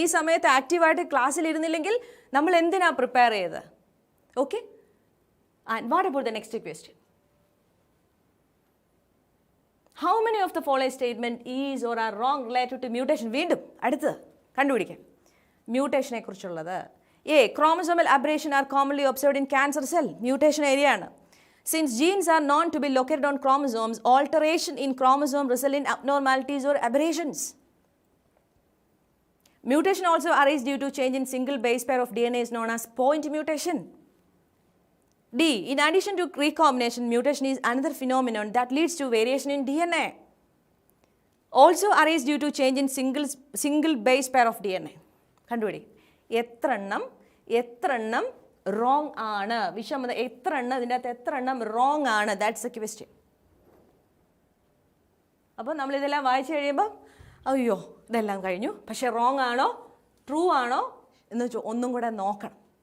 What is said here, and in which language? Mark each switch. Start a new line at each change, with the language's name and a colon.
Malayalam: ഈ സമയത്ത് ആക്റ്റീവായിട്ട് ക്ലാസ്സിലിരുന്നില്ലെങ്കിൽ നമ്മൾ എന്തിനാ പ്രിപ്പയർ ചെയ്തത്?
English: Okay, and what about the next question? How many of the following statement is or are wrong related to mutation?
Malayalam: വീണ്ടും അടുത്തത് കണ്ടുപിടിക്കാം. മ്യൂട്ടേഷനെ കുറിച്ചുള്ളത്.
English: Chromosomal aberration are commonly observed in cancer cell. Mutation area ആണ്. Since genes are known to be located on chromosomes, alteration in chromosome result in abnormalities or aberrations. Mutation also arises due to change in single base pair of DNA is known as point mutation. D. In addition to recombination, mutation is another phenomenon that leads to variation in DNA. Also arises due to change in single base pair of DNA.
Malayalam: കണ്ടുപിടി. എത്ര എണ്ണം wrong ആണ്? വിഷമത എത്ര എണ്ണം, ഇതിൻ്റെ അകത്ത് എത്ര എണ്ണം wrong ആണ്?
English: That's a question.
Malayalam: അപ്പോൾ നമ്മളിതെല്ലാം വായിച്ചു കഴിയുമ്പോൾ അയ്യോ ഇതെല്ലാം കഴിഞ്ഞു, പക്ഷേ റോങ് ആണോ ട്രൂ ആണോ എന്ന് ഒന്നും കൂടെ നോക്കണം.